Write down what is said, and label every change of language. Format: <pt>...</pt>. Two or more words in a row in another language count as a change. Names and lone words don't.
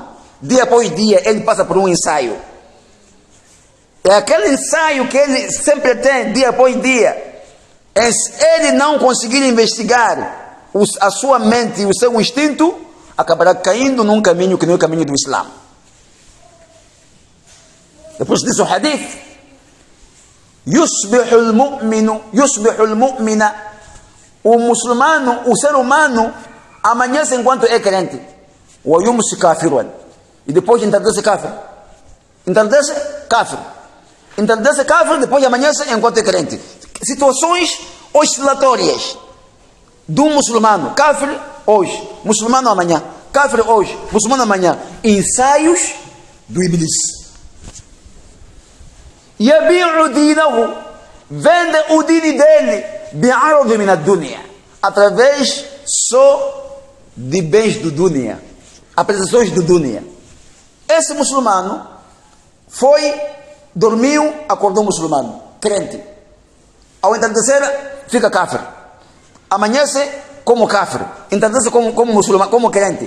<pt>Dia após dia ele passa por um ensaio. É aquele ensaio que ele sempre tem, dia após dia. Se ele não conseguir investigar a sua mente e o seu instinto, acabará caindo num caminho que não é o caminho do Islã. Depois disso o hadith,</pt> <ar>يصبح المؤمن,</ar> <pt>o muçulmano, o ser humano, amanhece enquanto é crente,</pt> <ar>ويمسي كافرا,</ar> <pt>e depois entardece kafir, entardece kafir, depois amanhece enquanto é crente. Situações oscilatórias do muçulmano, kafir hoje, muçulmano amanhã, kafir hoje, muçulmano amanhã. Ensaios do Iblis.</pt> <ar>يبيع دينه,</ar> <pt>vende o dini dele,</pt> <ar>بعرض من الدنيا,</ar> <pt>através só de bens do dunya, apresentações do dunya. Esse muçulmano dormiu, acordou muçulmano, crente. Ao entardecer, fica kafir. Amanhece como kafir, entendesse como muçulmano, como crente.</pt>